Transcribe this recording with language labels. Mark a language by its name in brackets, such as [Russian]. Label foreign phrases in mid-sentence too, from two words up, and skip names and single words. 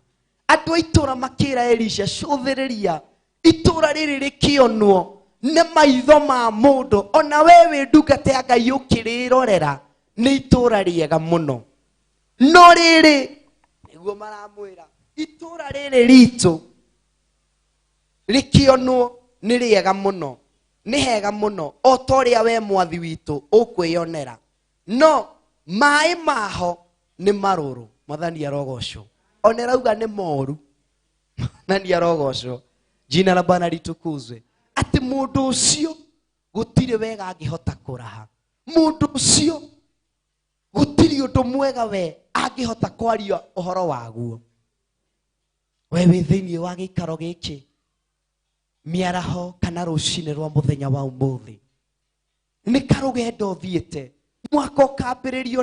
[Kikuyu] Andũ a itũũra makĩra Elisha, cũthĩrĩria itũũra rĩrĩ rĩkĩonwo nĩ maitho ma mũndũ, ona we wĩ ndungata ya Ngai ũkĩrĩrorera nĩ itũũra rĩega mũno, no rĩrĩ nĩguo maramwĩra itũũra rĩrĩ ritũ rĩkĩonwo nĩ rĩega mũno, nĩ hega mũno, o ta ũrĩa we mwathi witũ ũkwĩyonera, no maĩ maho nĩ marũrũ. Mwathani arogocwo. Ona rauga nĩ moru. Mwathani arogocwo. [Swahili] Jina la Bwana litukuzwe. [Kikuyu] Ati mũndũ ũcio gũtirĩ wega angĩhota kũraha, mũndũ ũcio gũtirĩ ũndũ mwega we angĩhota kwaria ũhoro waguo. We wĩ thĩinĩ wa gĩikaro gĩkĩ, mĩaraho kana rũcinĩ rwa mũthenya wa ũmũthĩ, nĩ karũgendo thiĩte mwaka ũkambĩrĩrio